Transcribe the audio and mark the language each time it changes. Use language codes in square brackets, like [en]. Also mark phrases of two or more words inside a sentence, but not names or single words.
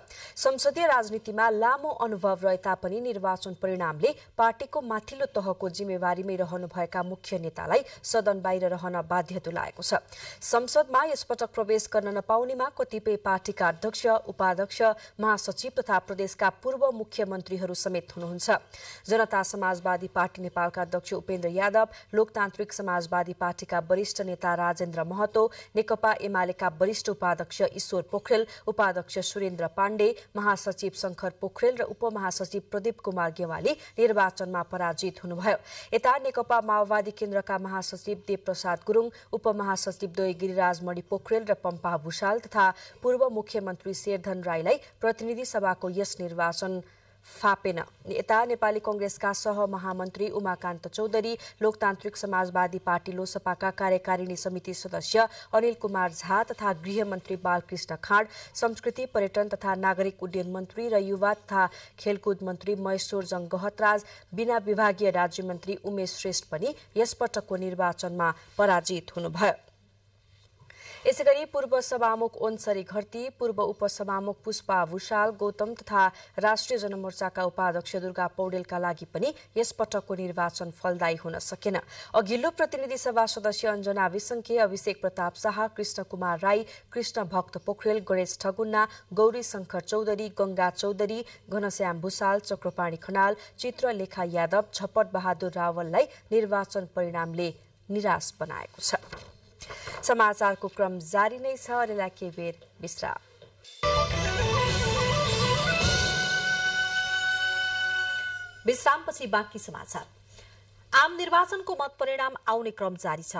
[ne] संसदीय राजनीतिमा लामो अनुभव रहे तापनि निर्वाचन परिणामले पार्टीको माथिल्लो तहको जिम्मेवारीमै रहनुभएका मुख्य नेतालाई सदन बाहिर रहन बाध्य तुल्याएको छ। संसदमा यसपटक प्रवेश गर्न नपाउनेमा कतिपय पार्टीका अध्यक्ष, उपाध्यक्ष, महासचिव तथा प्रदेशका पूर्व मुख्यमन्त्रीहरू समेत हुनुहुन्छ। जनता समाजवादी पार्टी नेपालका अध्यक्ष उपेन्द्र यादव, लोकतान्त्रिक समाजवादी पार्टीका वरिष्ठ नेता राजेन्द्र महतो, नेकपा एमालेका वरिष्ठ उपाध्यक्ष ईश्वर पोखरेल, उपाध्यक्ष सुरेन्द्र पाण्डे, महासचिव शंकर पोखरेल र उपमहासचिव प्रदीप कुमार गेवाली निर्वाचनमा पराजित हुनुभयो। यता नेकपा माओवादी केन्द्रका महासचिव देवप्रसाद गुरुङ, उपमहासचिव द्वय गिरिराज मणि पोखरेल र पम्पा भूषाल तथा पूर्व मुख्यमन्त्री शेरधन राईलाई प्रतिनिधि सभाको यस निर्वाचन फापेन। यता नेपाली कंग्रेसका सहमहामन्त्री उमाकान्त चौधरी, लोकतान्त्रिक समाजवादी पार्टी लोसपाका कार्यकारिणी समिति सदस्य अनिल कुमार झा तथा गृहमन्त्री बालकृष्ण खाँड, संस्कृति पर्यटन तथा नागरिक उड्डयन मन्त्री र युवा तथा खेलकुद मन्त्री महेश्वरजङ गहतराज, बिना विभागीय राज्यमन्त्री उमेश श्रेष्ठ पनि यसपटकको निर्वाचनमा पराजित हुनुभयो। यसैगरी पूर्व सभामुख ओन्सरी घरती, पूर्व उपसभामुख पुष्पा भूषाल गौतम तथा राष्ट्रिय जनमोर्चाका उपाध्यक्ष दुर्गा पौडेलका लागि पनि यसपटकको निर्वाचन फलदायी हुन सकेन। अघिल्लो प्रतिनिधि सभा सदस्य अञ्जना विसंखे, अभिषेक प्रताप शाह, कृष्ण कुमार राई, कृष्ण भक्त पोखरेल, गणेश ठगुन्ना, गौरी शंकर चौधरी, गंगा चौधरी, घनश्याम भूषाल, चक्रपाणी खनाल, चित्रलेखा यादव, झपट बहादुर रावललाई निर्वाचन परिणामले निराश बनाएको छ। समाचारको क्रम जारी नै छ। अहिलेलाई केही बेर विश्राम। विश्रामपछि बाँकी समाचार। आम निर्वाचनको मत परिणाम आउने क्रम जारी छ।